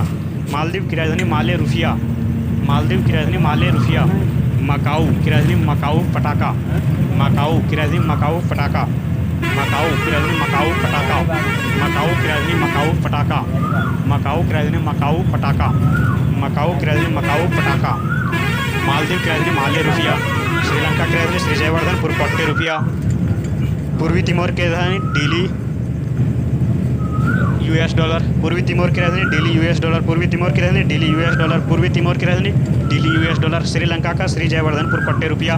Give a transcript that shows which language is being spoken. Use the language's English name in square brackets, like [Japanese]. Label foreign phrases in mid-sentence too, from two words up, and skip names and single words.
[Hindi] मालदीव की राजधानी माले रुपया। मालदीव की राजधानी माले रुपया। मकाऊ की राजधानी मकाऊ पटाखा। मकाऊ की राजधानी मकाऊ पटाखा। मकाऊ की राजधानी मकाऊ पटाखा। मकाऊ की राजधानी मकाऊ पटाखा। मकाऊ की राजधानी मकाऊ पटाखा। मकाऊ की राजधानी मकाऊ पटाखा। मालदीव की राजधानी माले रुपया। श्रीलंका की राजधानी श्री जयवर्धनपुर कोट्टे रुपया। पूर्वी तिमोर की राजधानी दिल्ली यूएस डॉलर। पूर्वी तिमोर की राजधानी दिल्ली यूएस डॉलर। पूर्वी तिमोर की राजधानी दिल्ली यूएस डॉलर। पूर्वी तिमोर की राजधानी दिल्ली यूएस डॉलर। श्रीलंका का श्री जयवर्धनपुर कोट्टे रुपया।